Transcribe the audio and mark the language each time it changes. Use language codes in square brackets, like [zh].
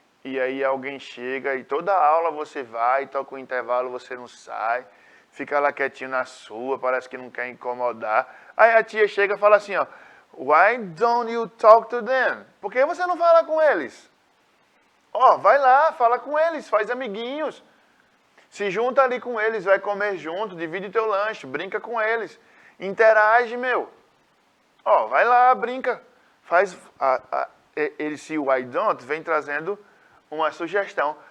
[pt] e aí alguém chega e toda aula você vai, toca o intervalo, você não sai, fica lá quietinho na sua, parece que não quer incomodar. Aí a tia chega e fala assim, ó, [en] why don't you talk to them? [pt] Por que você não fala com eles? Ó, vai lá, fala com eles, faz amiguinhos. Se junta ali com eles, vai comer junto, divide teu lanche, brinca com eles. Interage, meu. Ó, vai lá, brinca. Faz esse [en] why don't [pt] vem trazendo uma sugestão.